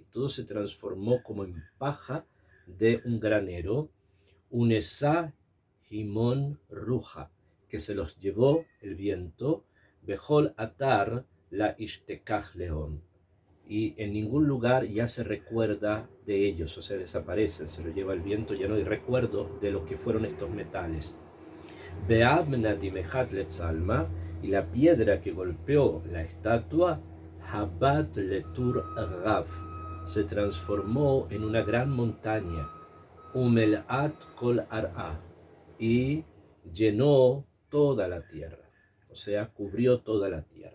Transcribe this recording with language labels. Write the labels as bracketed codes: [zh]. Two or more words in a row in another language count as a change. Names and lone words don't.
[es] Todo se transformó como en paja de un granero, [arc] unesa himón ruja, [es] que se los llevó el viento, [arc] bejol atar la ishtekaj [es] león, y en ningún lugar ya se recuerda de ellos, o sea, desaparecen, se lo lleva el viento, ya no hay recuerdo de lo que fueron estos metales. [arc] Be'amna dimejat letzalma, [es] y la piedra que golpeó la estatua, [arc] Habat letur rav, [es] se transformó en una gran montaña, [arc] Umelat kol ar'a, [es] y llenó toda la tierra, o sea, cubrió toda la tierra.